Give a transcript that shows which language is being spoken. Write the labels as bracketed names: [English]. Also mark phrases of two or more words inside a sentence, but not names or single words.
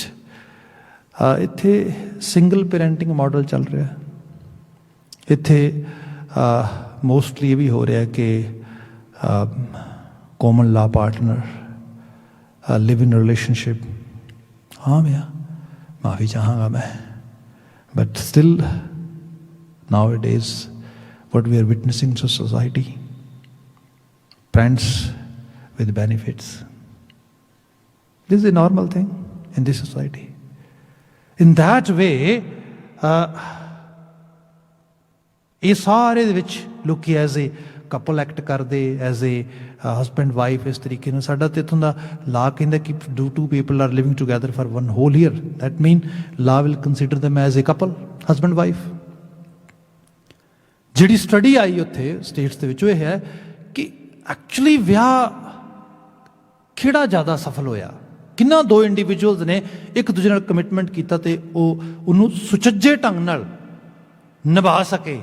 [Punjabi] ਇੱਥੇ [English] single parenting model [Punjabi] ਚੱਲ ਰਿਹਾ, ਇੱਥੇ ਮੋਸਟਲੀ ਇਹ ਵੀ ਹੋ ਰਿਹਾ ਕਿ [English] common law partner live in relationship. [Hindi] हाँ भैया माफ़ी चाहूँगा मैं, [English] but still nowadays what we are witnessing to society, friends with benefits, this is a normal thing in this society. In that way [Punjabi] ਇਹ ਸਾਰੇ ਦੇ ਵਿੱਚ ਲੋਕੀ [English] as a couple act [Punjabi] ਕਰਦੇ, [English] as a husband wife, [Punjabi] ਇਸ ਤਰੀਕੇ ਨਾਲ। ਸਾਡਾ ਤਾਂ ਇੱਥੋਂ ਦਾ [English] ਲਾ [Punjabi] ਕਹਿੰਦਾ ਕਿ [English] do two people are living together for one whole year, that mean law will consider them as a couple, husband wife. [Punjabi] ਜਿਹੜੀ ਸਟੱਡੀ ਆਈ ਉੱਥੇ ਸਟੇਟਸ ਦੇ ਵਿੱਚ ਉਹ ਇਹ ਹੈ ਕਿ ਐਕਚੁਅਲੀ ਵਿਆਹ ਕਿਹੜਾ ਜ਼ਿਆਦਾ ਸਫਲ ਹੋਇਆ, ਕਿੰਨਾ ਦੋ ਇੰਡੀਵਿਜੂਅਲਸ ਨੇ ਇੱਕ ਦੂਜੇ ਨਾਲ ਕਮਿਟਮੈਂਟ ਕੀਤਾ ਤੇ ਉਹਨੂੰ ਸੁਚੱਜੇ ਢੰਗ ਨਾਲ ਨਿਭਾ ਸਕੇ।